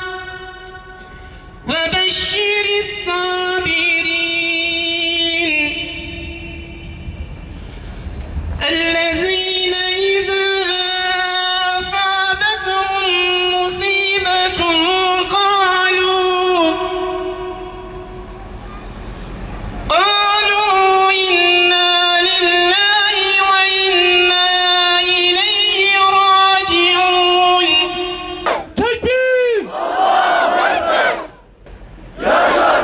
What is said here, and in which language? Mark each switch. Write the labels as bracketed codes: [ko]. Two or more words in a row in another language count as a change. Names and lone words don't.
[ar] وبشر الصابرين. الذين إذا أصابتهم مصيبة قالوا إنا لله وإنا إليه راجعون. Tekbir! الله أكبر!